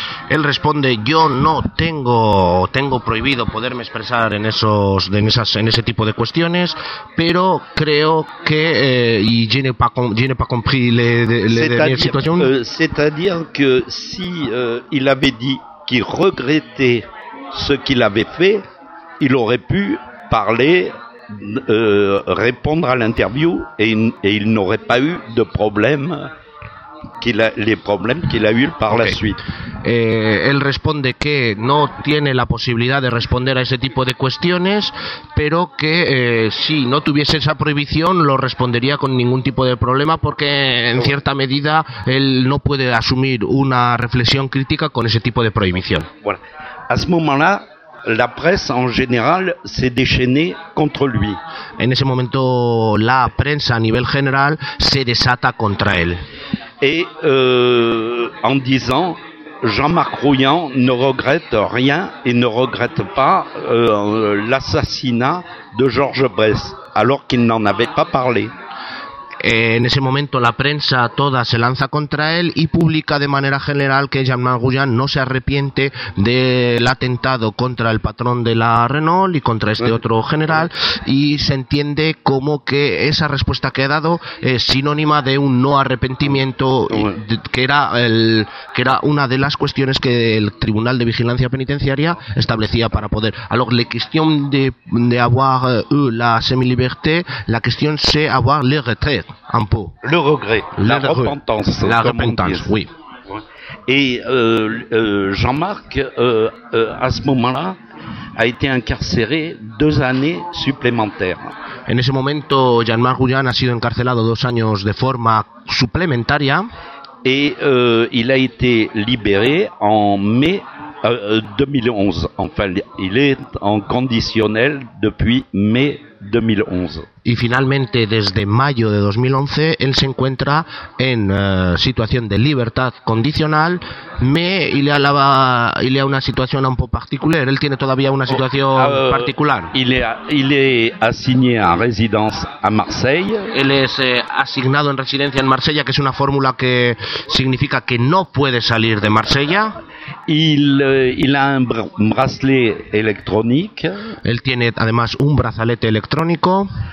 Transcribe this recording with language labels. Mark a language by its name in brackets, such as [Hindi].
[Spanish] Él responde: yo no tengo prohibido poderme expresar en ese tipo de cuestiones, pero creo que [French] je n'ai pas compris [Spanish] la situación. [French] C'est-à-dire que si il avait dit qu'il regrettait ce qu'il avait fait, il aurait pu parler, répondre à l'interview, et il n'aurait pas eu de problème, les problèmes qu'il a eu par la suite. [Spanish] Él responde que no tiene la posibilidad de responder a ese tipo de cuestiones, pero que si no tuviese esa prohibición lo respondería con ningún tipo de problema, porque en cierta medida él no puede asumir una reflexión crítica con ese tipo de prohibición. Bueno, a ese momento la prensa en general [French] se déchaîne contre lui. [Spanish] En ese momento la prensa a nivel general se desata contra él. [French] Et en disant Jean-Marc Rouillant ne regrette rien et ne regrette pas l'assassinat de Georges Bresse, alors qu'il n'en avait pas parlé. [Spanish] En ese momento la prensa toda se lanza contra él y publica de manera general que Jean-Marc Rouillant no se arrepiente del atentado contra el patrón de la Renault y contra este otro general, y se entiende como que esa respuesta que ha dado es sinónima de un no arrepentimiento, que era una de las cuestiones que el Tribunal de Vigilancia Penitenciaria establecía para poder. [French] Alors la question de avoir la semi-liberté, la question c'est avoir le retrait. Un peu. Le regret, la repentance. La repentance, oui. Et Jean-Marc, à ce moment-là, a été incarcéré 2 années supplémentaires. [Spanish] En ese momento, Jean-Marc Rouillant a sido encarcelado 2 años de forma suplementaria. [French] Et il a été libéré en mai 2011. Enfin, il est en conditionnel depuis mai 2011. [Spanish] Y finalmente, desde mayo de 2011, él se encuentra en situación de libertad condicional, y le a una situación un poco particular. Él tiene todavía una situación particular. [French] Il est assigné à résidence à Marseille. [Spanish] Él es asignado en residencia en Marsella, que es una fórmula que significa que no puede salir de Marsella. [French] Il a un bracelet électronique. [Spanish] Él tiene además un brazalete electrónico.